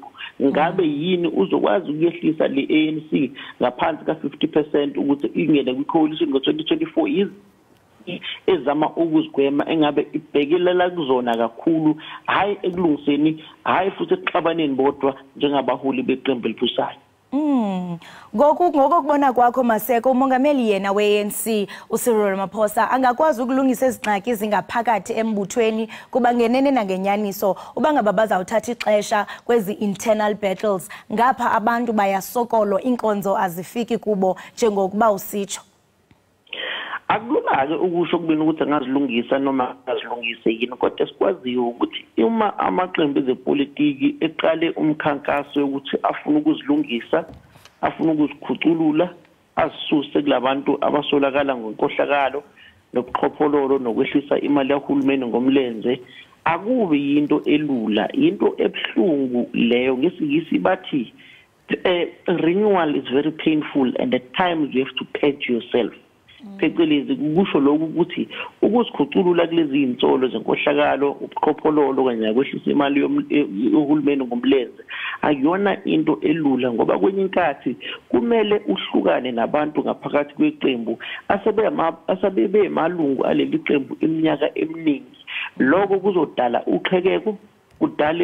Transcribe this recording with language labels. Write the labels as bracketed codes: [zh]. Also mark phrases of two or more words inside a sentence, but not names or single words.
[zu] Ngabe yini uzokwazi ukuyehlisa le ANC ngaphansi ka-50% ukuthi ingene kwi-coalition ngo-2024 ezama ukuzigwema engabe ibhekelela kuzona kakhulu hayi ekulungiseni hayi futhi ekuxabaneni bodwa njengabaholi beqembu elibusayo. Ngokubona kwakho Maseko, umongameli yena we-ANC uCyril Ramaphosa angakwazi ukulungisa [xh] izingxaki ezingaphakathi embuthweni kuba ngenene nangenyaniso ubangaba bazawuthatha ixesha kwezi [en] internal battles [xh] ngapha abantu bayasokolo inkonzo azifiki kubo njengokuba usitsho? [zu] Akulula-ke ukusho kubini ukuthi angazilungisa noma angazilungise yini kodwa sikwaziyo ukuthi uma amaqembu ezepolitiki eqale umkhankaso ukuthi afuna ukuzilungisa afuna ukuzikhuculula asisuse kulabantu abasolakala ngenkohlakalo nobuqhophololo nokwehlisa imali kahulumeni ngomlenze akubi yinto elula into ebuhlungu leyo ngesingisi bathi [en] renewal is very painful and at times you have to purge yourself. [zu] Phecelezi kusho lokhu ukuthi ukuzikhuculula kulezi insolo zenkohlakalo ubuqhophololo kanye nakwehlisa imali yohulumeni ngomlenze akuyona into elula ngoba kwenye inkathi kumele uhlukane nabantu ngaphakathi kweqembu asebebe emalungu aleli qembu iminyaka eminingi lokho kuzodala uqhekeko kudale